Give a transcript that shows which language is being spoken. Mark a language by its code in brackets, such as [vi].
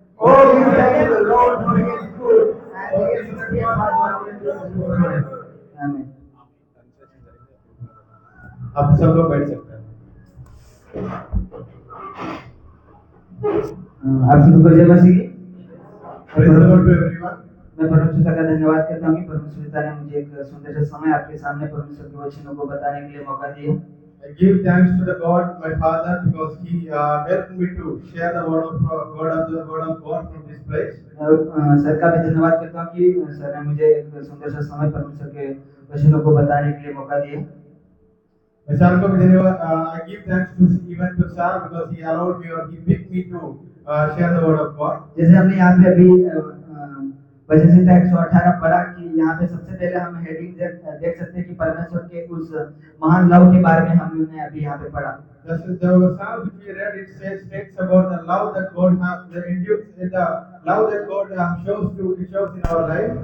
[en] Oh, give thanks to the Lord for His good, and His steadfast love endures forever. Amen. [hi] आप सब लोग बैठ सकते हैं. आप सबको जय मसीह की. [en] Praise the Lord to everyone. [hi] मैं परमेश्वर का धन्यवाद करता हूँ कि परमेश्वर ने मुझे एक सुंदर सा समय आपके सामने परमेश्वर के वचनों को बताने के लिए मौका दिया. [en] I give thanks to the God, my Father, because He helped me to share the word of God from this place. [hi] Sir का भी धन्यवाद करता हूँ कि सर ने मुझे एक सुंदर सा समय परमेश्वर के वचनों को बताने के लिए मौका दिया. सर को भी धन्यवाद. [en] I give thanks to even to Sir because he allowed me or he picked me to share the word of God. [hi] जैसे हमने यहाँ पे अभी भजन संहिता 118 पढ़ा कि यहाँ पे सबसे पहले हम हेडिंग देख सकते हैं कि परमेश्वर के उस महान लव के बारे में हमने अभी यहाँ पे पढ़ा. [en] The psalm which we read, it states about the love that God has, the love that God shows in our life.